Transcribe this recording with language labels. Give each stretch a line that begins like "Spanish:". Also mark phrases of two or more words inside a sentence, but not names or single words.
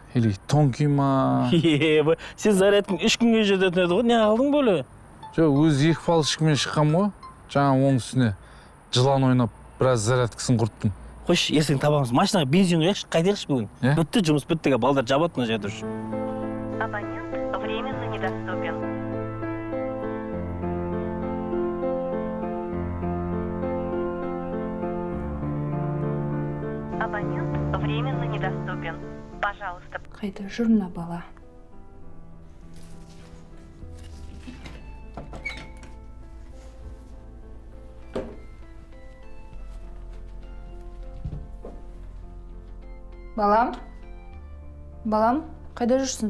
Russian: Или тонкий ма?
Kazakh: Сен зарядкың 3 күнге жететін еді ғой, не алдың бөле? Жоқ, өзі 2 палочкамен шыққам ғой. Жаңа оның үстіне жылан ойнап, біраз зарядкасын құрттым. Қойш, ертең табамыз. Машинаға бензин құяқшы, қайтайықшы бүгін. Бітті, жұмыс бітті, балдар жабады мына жерде.
Russian: Абонент временно недоступен. Абонент временно недоступен. Пожалуйста.
Kazakh: Қайда жүр мына бала? Балам, қайда жүрсің?